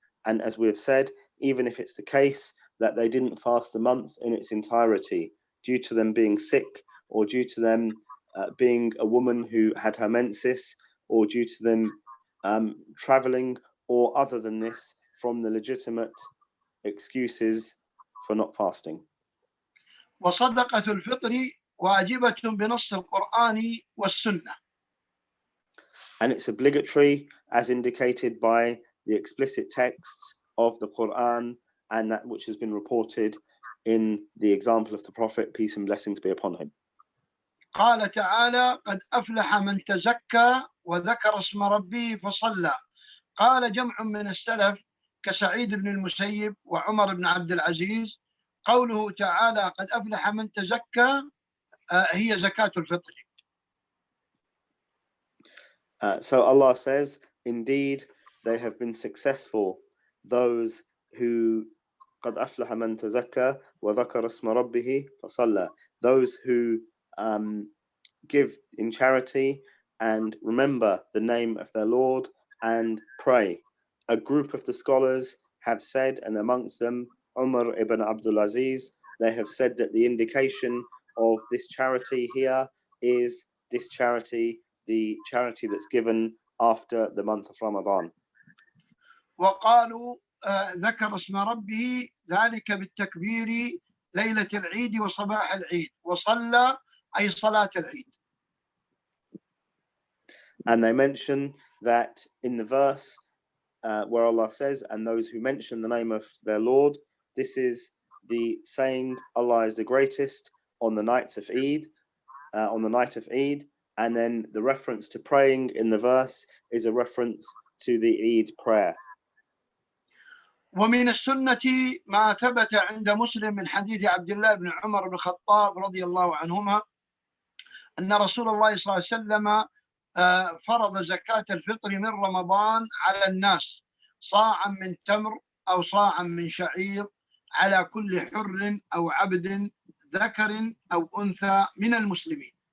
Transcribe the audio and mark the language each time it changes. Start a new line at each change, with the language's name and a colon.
English: And as we have said, even if it's the case that they didn't fast the month in its entirety, due to them being sick, or due to them being a woman who had her menses, or due to them traveling, or other than this, from the legitimate excuses for not fasting.
Arabic: وصدقة الفطر واجبة بنص القرآن والسنة.
English: And it's obligatory as indicated by the explicit texts of the Quran and that which has been reported in the example of the Prophet, peace and blessings be upon him.
Arabic: قال تعالى قد أفلح من تزكى وذكر اسم ربه فصلى. قال جمع من السلف كسعيد بن المسيب وعمر بن عبد العزيز قوله تعالى قد أفلح من تزكى هي زكاة الفطر.
English: So Allah says, indeed, they have been successful, those who
Arabic: قد أفلح من تزكى وذكر اسم ربه فصلى,
English: those who give in charity and remember the name of their Lord and pray. A group of the scholars have said, and amongst them Umar ibn Abdul Aziz, they have said that the indication of this charity here is this charity, the charity that's given after the month of Ramadan.
Arabic: وقالوا ذكر اسم ربه ذلك بالتكبير ليلة العيد وصباح العيد وصلى أي صلاة العيد.
English: And they mention that in the verse where Allah says, and those who mention the name of their Lord, this is the saying Allah is the greatest on the nights of Eid, on the night of Eid, and then the reference to praying in the verse is a reference to the Eid prayer.
Arabic: ومن السنة ما ثبت عند مسلم من حديث عبد الله بن عمر بن الخطاب رضي الله عنهما أن رسول الله صلى الله عليه وسلم فرض زكاة الفطر من رمضان على الناس صاعا من تمر أو صاعا من شعير على كل حر أو عبد ذكر أو أنثى من المسلمين.